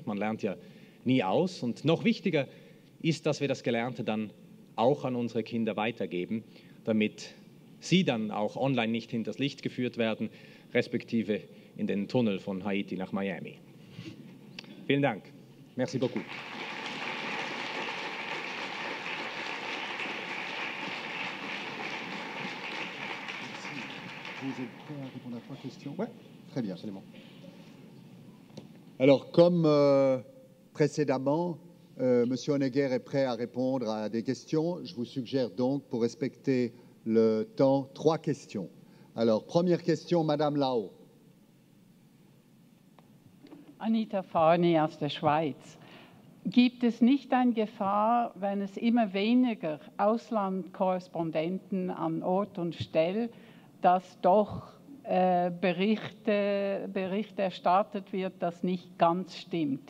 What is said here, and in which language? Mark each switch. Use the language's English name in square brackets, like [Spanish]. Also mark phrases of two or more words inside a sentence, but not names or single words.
[German] Man lernt ja nie aus. Und noch wichtiger ist, dass wir das Gelernte dann auch an unsere Kinder weitergeben, damit sie dann auch online nicht hinters Licht geführt werden, respektive in den Tunnel von Haiti nach Miami. Vielen Dank. [French] Merci beaucoup. Vous êtes prêt à répondre à 3 questions? Oui, très bien, absolument. Alors, comme précédemment, M. Honegger est prêt à répondre à des questions. Je vous suggère donc, pour respecter le temps, 3 questions. Alors, première question, Madame Lau. [German] Anita Farni aus der Schweiz. Gibt es nicht eine Gefahr, wenn es immer weniger Auslandkorrespondenten an Ort und Stelle, dass doch Bericht erstattet wird, das nicht ganz stimmt?